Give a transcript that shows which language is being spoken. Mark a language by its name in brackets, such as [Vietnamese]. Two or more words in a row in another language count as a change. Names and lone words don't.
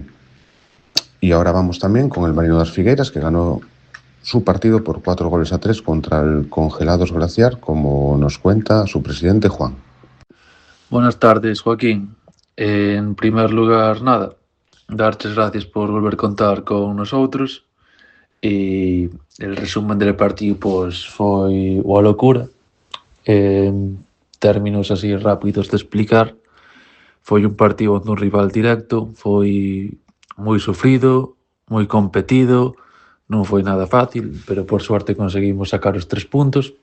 [Spanish] Y ahora vamos también con el Marino das Figueiras, que ganó su partido por 4-3 contra el Congelados Glaciar, como nos cuenta su presidente Juan. Buenas tardes, Joaquín. [Galician] En primer lugar, nada, darches gracias por volver a contar con nosotros. E [Spanish] el resumen del partido [Galician] pois foi unha locura. [Spanish] En términos así rápidos de explicar, [Galician] foi un partido onde un rival directo, foi moi sufrido, moi competido, non foi nada fácil, pero por suerte conseguimos sacar os 3 puntos.